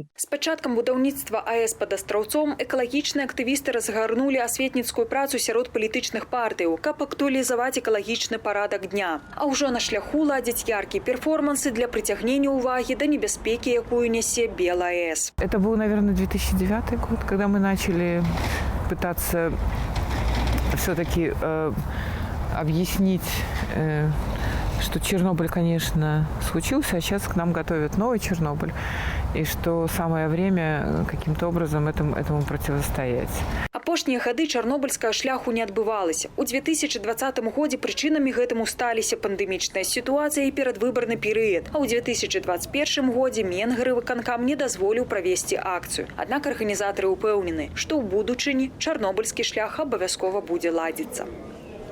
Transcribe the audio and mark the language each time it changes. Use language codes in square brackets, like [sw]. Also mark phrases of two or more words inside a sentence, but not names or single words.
[be] З пачаткам будаўніцтва АЭС пад Астраўцом экалагічныя актывісты разгарнулі асветніцкую працу сярод палітычных партыяў, каб актуалізаваць экалагічны парадак дня. А ўжо на шляху ладзяць яркія перформансы для прыцягнення ўвагі да небяспекі, якую нясе БелАЭС. [ru] Это был, наверное, 2009 год, когда мы начали пытаться все-таки объяснить, что Чернобыль, конечно, случился, а сейчас к нам готовят новый Чернобыль, и что самое время каким-то образом этому противостоять. [be] Апошнія гады чарнобыльскага шляху не адбывалася. У 2020 годзе прычынамі гэтаму сталіся пандэмічная сітуацыя і перадвыбарны перыяд, а ў 2021 годзе Менгары выканкам не дазволіў правесці акцыю. Аднак арганізатары ўпэўнены, што ў будучыні чарнобыльскі шлях абавязкова будзе ладзіцца.